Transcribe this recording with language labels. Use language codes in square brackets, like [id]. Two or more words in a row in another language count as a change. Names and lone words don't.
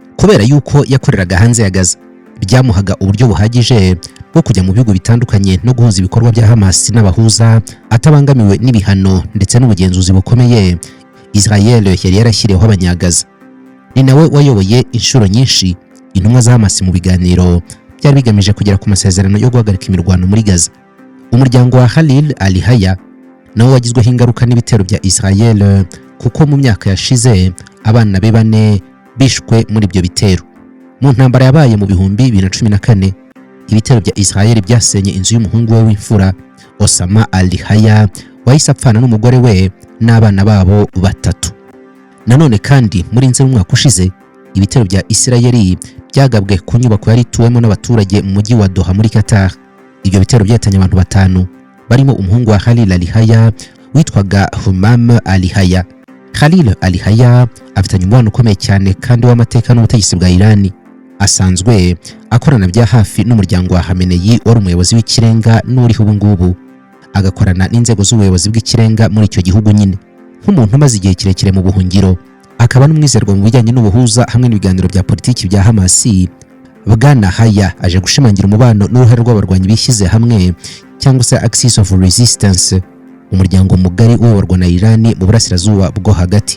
[rw] Kubera yuko yakoreraga hanze ya Gaza, byamuhaga uburyo buhagije bwo kujya mu bihugu bitandukanye no guhuza ibikorwa bya Hamas n'abahuza atabangamiwe n'ibihano ndetse n'ubugenzuzi bukomeye Israel yari yarashyiriyeho abanyagaza. Ni nawe wayoboye inshuro nyinshi intumwa za Hamas mu biganiro byari bigamije kugera ku masezerano yo guhagarika imirwano muri Gaza. Umuryango wa Khalil al-Hayya nawo wagizweho ingaruka n'ibitero bya Israel kuko mu myaka yashize abana be 4 bishwe muri ibyo bitero. Mu ntambara yabaye mu bihumbi 2014 ibitero bya Israel byasenye inzu y'umuhungu we w'imfura Osama al-Hayya wahise apfana n'umugore we n'abana babo 3. Nanone kandi muri Nzeri umwaka ushize ibitero bya Israel byagabwe ku nyubako yari ituwemo n'abaturage mu mujyi wa Doha muri Qatar. Ibyo bitero byatanye abantu 5 barimo umuhungu wa Khalil al-Hayya witwaga Humam al-Hayya. Khalil al-Hayya afitanye umubano ukomeye cyane kandi w'amateka n'ubutegetsi bwa Iran. Asanzwe akorana bya hafi n'umuryango wa Khamenei wari umuyobozi w'ikirenga n'uriho ubu ngubu, agakorana n'inzego z'ubuyobozi bw'ikirenga muri icyo gihugu nyine. Nk'umuntu umaze igihe kirekire mu buhungiro akaba n'umwizerwa mu bijyanye n'ubuhuza hamwe n'ibiganiro bya politiki bya Hamas, Bwana Hayya aje gushimangira umubano n'uruhare rw'abarwanyi bishyize hamwe cyangwa se Axis of Resistance, umuryango mugari uyoborwa na Iran mu burasirazuba bwo hagati.